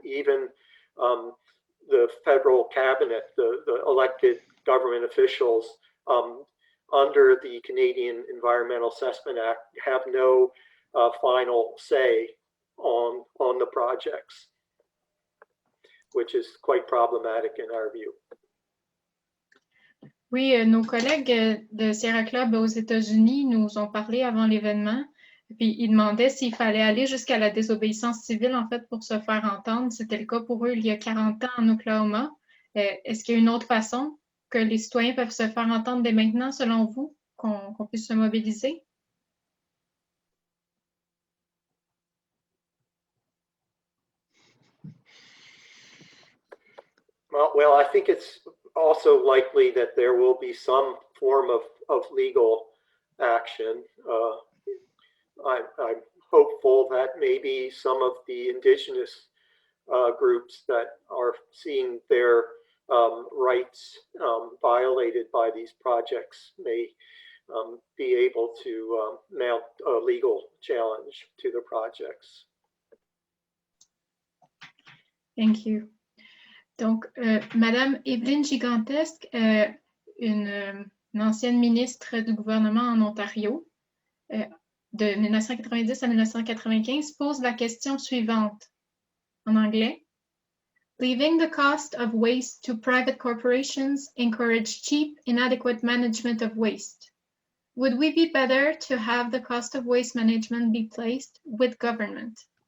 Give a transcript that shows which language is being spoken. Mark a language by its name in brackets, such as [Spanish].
[English] Even the federal cabinet, the elected government officials under the Canadian Environmental Assessment Act have no final say on the projects, which is quite problematic in our view. [French] Oui, nos collègues de Sierra Club aux États-Unis nous ont parlé avant l'événement, puis ils demandaient s'il fallait aller jusqu'à la désobéissance civile, en fait, pour se faire entendre. C'était le cas pour eux il y a 40 ans en Oklahoma. Est-ce qu'il y a une autre façon que les citoyens peuvent se faire entendre dès maintenant, selon vous, qu'on puisse se mobiliser? [English] Well, I think it's also likely that there will be some form of legal action. I'm hopeful that maybe some of the indigenous groups that are seeing their rights violated by these projects may be able to mount a legal challenge to the projects. Thank you. [French] Donc, Madame Evelyne Gigantesque, une ancienne ministre du gouvernement en Ontario, de 1990 à 1995, pose la question suivante, en anglais. [English] Leaving the cost of waste to private corporations encourage cheap, inadequate management of waste. Would we be better to have the cost of waste management be placed with government?